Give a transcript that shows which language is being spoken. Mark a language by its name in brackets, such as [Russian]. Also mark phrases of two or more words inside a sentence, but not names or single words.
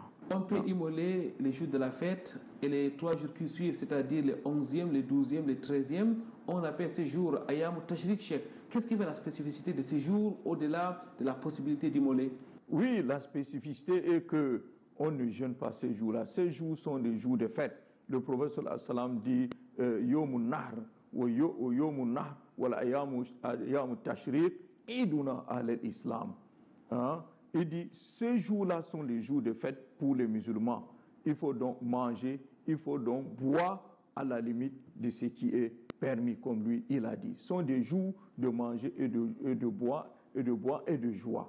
[French] On peut immoler les jours de la fête et les 3 jours qui suivent, c'est-à-dire le 11e, le 12e, le 13e. On appelle ces jours [Arabic] أيام تشريق [French] Cheikh. Qu'est-ce qui fait la spécificité de ces jours au-delà de la possibilité d'immoler? Oui, la spécificité est qu'on ne jeûne pas ces jours-là. Ces jours sont des jours de fête. Le prophète [Arabic] صلى الله عليه وسلم [French] dit [Arabic] يوم نحر و يوم نحر و أيام تشريق عيدنا الإسلام. [French] Il dit, ces jours-là sont les jours de fête pour les musulmans. Il faut donc manger, il faut donc boire à la limite de ce qui est permis, comme lui, il a dit. Ce sont des jours de manger et de boire et de joie.